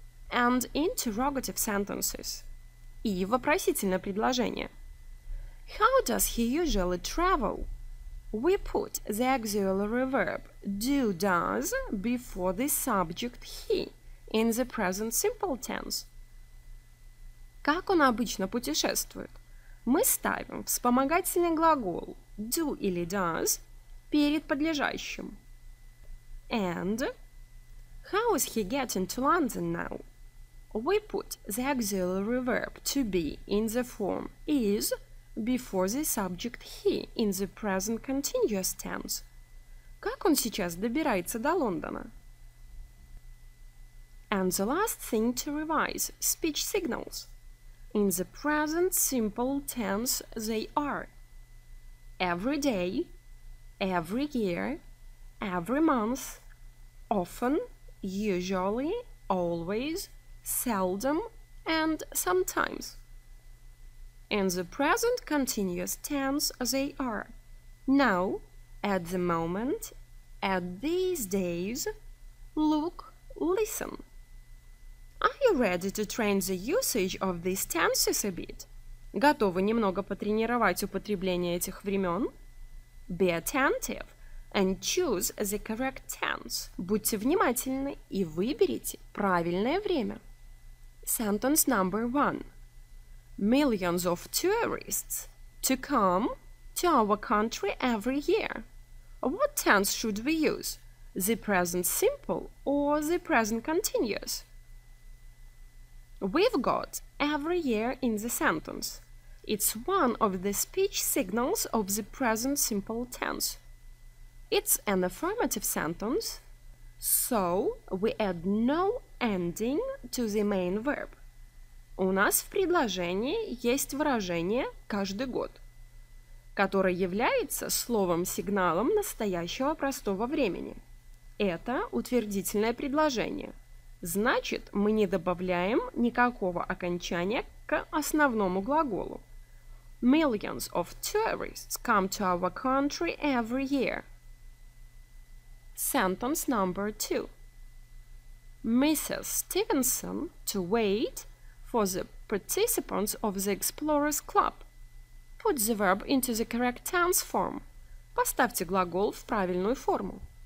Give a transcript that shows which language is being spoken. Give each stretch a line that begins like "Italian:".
English: And interrogative sentences
Russian: и вопросительное предложение.
English: How does he usually travel? We put the auxiliary verb do, does before the subject he in the present simple tense.
Russian: Как он обычно путешествует? Мы ставим вспомогательный глагол do или does перед подлежащим.
English: And how is he getting to London now? We put the auxiliary verb to be in the form is before the subject he in the present continuous tense.
Russian: Как он сейчас добирается до Лондона?
English: And the last thing to revise, speech signals. In the present simple tense they are every day, every year, every month, often, usually, always, seldom, and sometimes. In the present continuous tense they are now, at the moment, at these days, look, listen. Are you ready to train the usage of these tenses a bit?
Russian: Готовы немного потренировать употребление этих времен?
English: Be attentive and choose the correct tense.
Russian: Будьте внимательны и выберите правильное время.
English: Sentence number 1. Millions of tourists to come to our country every year. What tense should we use? The present simple or the present continuous? We've got every year in the sentence. It's one of the speech signals of the present simple tense. It's an affirmative sentence, so we add no ending to the main verb.
Russian: У нас в предложении есть выражение «каждый год», которое является словом-сигналом настоящего простого времени. Это утвердительное предложение. Значит, мы не добавляем никакого окончания к основному глаголу.
English: Millions of tourists come to our country every year. Sentence number 2. Mrs. Stevenson to wait for the participants of the Explorers Club. Put the verb into the correct tense form.
Russian: Поставьте глагол в правильную форму.